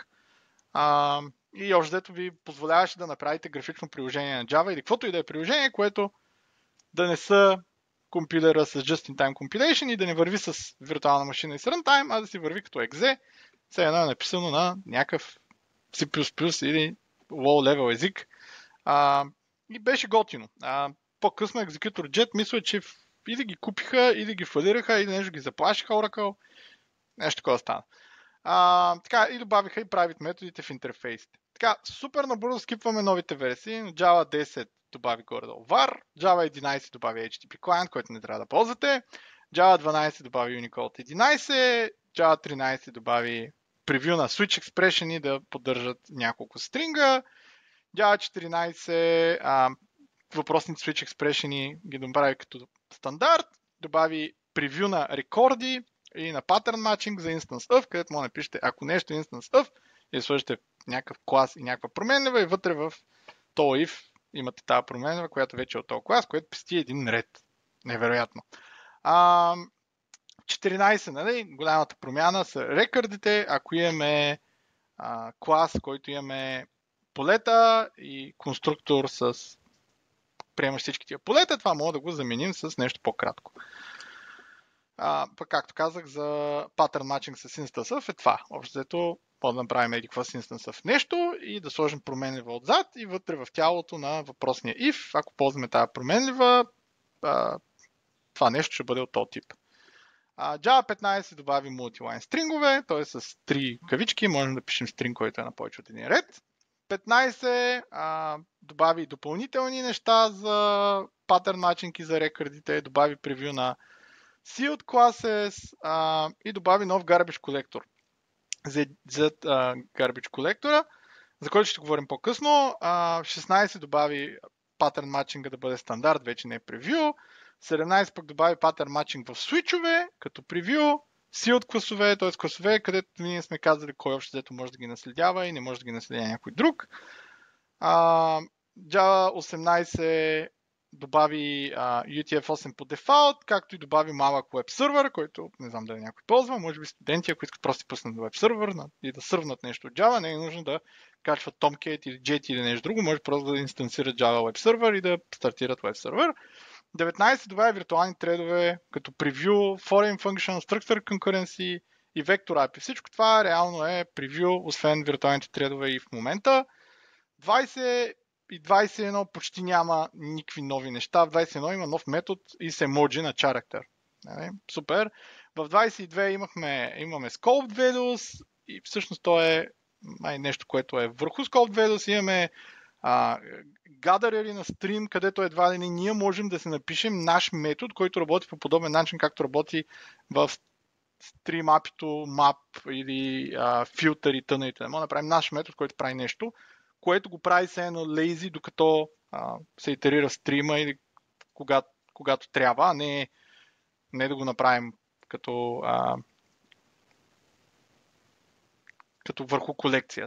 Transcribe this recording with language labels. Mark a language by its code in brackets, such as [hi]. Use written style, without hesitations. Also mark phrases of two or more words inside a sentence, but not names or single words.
[bg] И още дето ви позволяваше да направите графично приложение на Java или каквото и да е приложение, което да не са компилера с [en] Just-in-Time Compilation [bg] и да не върви с виртуална машина и с runtime, а да си върви като exe. Все едно е написано на някакъв C++ или low-level език. И беше готино. по-късно екзекютор Jet мисля, че или ги купиха, или ги фалираха, или нещо ги заплашиха Oracle. Нещо такова стана. Така, и добавиха и private методите в интерфейсите. Така, супер набързо скипваме новите версии. Java 10 добави горе-долу var, Java 11 добави [en] HTTP client, [bg] който не трябва да ползвате, Java 12 добави Unicode 11, Java 13 добави превю на [en] switch expression [bg] да поддържат няколко стринга, Java 14 въпросните [en] switch expression [bg] ги добави като стандарт, добави превю на рекорди и на [en] pattern matching [bg] за [en] instance of, [bg] където може да напишете, ако нещо е [en] instance of, [bg] и сложите някакъв клас и някаква променлива и вътре в този if имате тази променлива, която вече е от този клас, което пести един ред. Невероятно. 14, нали? Голямата промяна са рекордите. Ако имаме клас, който имаме полета и конструктор с приема всички тия полета, това мога да го заменим с нещо по-кратко. Пък както казах, за [en] pattern matching [bg] с [en] instance of [bg] е това. Общо взето, може да направим еди какво с [en] instance of [bg] нещо и да сложим променлива отзад и вътре в тялото на въпросния if, ако ползваме тази променлива, това нещо ще бъде от този тип. Java 15 добави multiline стрингове, т.е. с 3 кавички, можем да пишем стринг, който е на повече от един ред. 15 добави допълнителни неща за [en] pattern matching [bg] и за рекордите, добави превю на [en] sealed classes [bg] и добави нов [en] garbage collector. [bg] За [en] garbage collector, [bg] за който ще говорим по-късно. 16 добави [en] pattern matching [bg] да бъде стандарт, вече не е превю. 17 пък добави [en] pattern matching [bg] в свичове, като превю. Sealed класове, т.е. класове, където ние сме казали кой общо взето може да ги наследява и не може да ги наследява някой друг. Java 18 добави UTF-8 по дефалт, както и добави малък веб сервер, който не знам дали някой ползва, може би студенти, ако искат просто да пуснат веб сервер и да сървнат нещо от Java, не е нужно да качват Tomcat или Jet или нещо друго, може просто да инстансират Java веб сервер и да стартират веб сервер. 19 добавя виртуални тредове, като превю, [en] foreign function, structure concurrency [bg] и [en] vector API. [bg] Всичко това реално е превю, освен виртуалните тредове и в момента. 20 и 21 почти няма никакви нови неща. В 21 има нов метод и се emoji на character. Супер. В 22 имаме [en] scoped values [bg] и всъщност то е нещо, което е върху [en] scoped values. [bg] Имаме gatherer на стрим, където едва ли ние можем да се напишем наш метод, който работи по подобен начин, както работи в [en] stream API- [bg] то, map или filter и т.н. Може да направим наш метод, който прави нещо, което го прави се едно lazy, докато се итерира стрима или когато трябва, а не да го направим като върху колекция.